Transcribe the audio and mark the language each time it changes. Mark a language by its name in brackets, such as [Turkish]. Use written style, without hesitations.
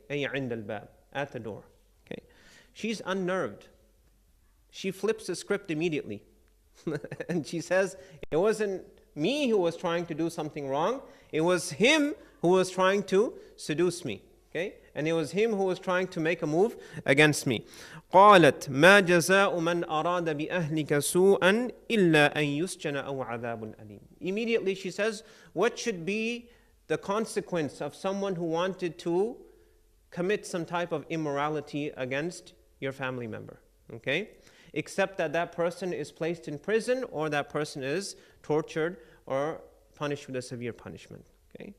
[Arabic] أي عند الباب, [English] at the door. Okay? She's unnerved. She flips the script immediately. And she says, it wasn't me who was trying to do something wrong. It was him who was trying to seduce me. Okay? And it was him who was trying to make a move against me. [Arabic] قالت ما جزاء من أراد بأهلك سوءا إلا أن يسجن أو عذاب أليم. [English] Immediately she says, what should be the consequence of someone who wanted to commit some type of immorality against your family member? Okay? Except that that person is placed in prison, or that person is tortured or punished with a severe punishment. Okay?